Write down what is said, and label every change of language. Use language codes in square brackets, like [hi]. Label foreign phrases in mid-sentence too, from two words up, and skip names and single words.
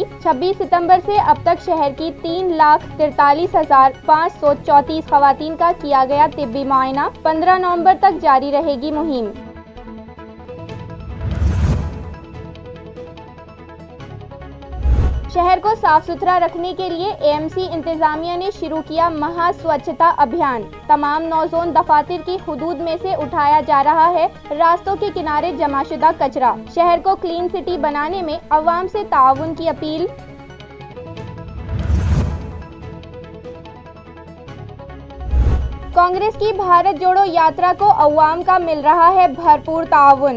[ur] 26 ستمبر سے اب تک شہر کی 3,43,534 خواتین کا کیا گیا طبی معائنہ۔ 15 نومبر تک جاری رہے گی مہم۔ شہر کو صاف ستھرا رکھنے کے لیے AMC انتظامیہ نے شروع کیا مہا سوچھتا ابھیان۔ تمام 9 زون دفاتر کی حدود میں سے اٹھایا جا رہا ہے راستوں کے کنارے جمع شدہ کچرا۔ شہر کو [en] clean city [ur] بنانے میں عوام سے تعاون کی اپیل۔ کانگریس کی بھارت جوڑو یاترا کو عوام کا مل رہا ہے بھرپور تعاون۔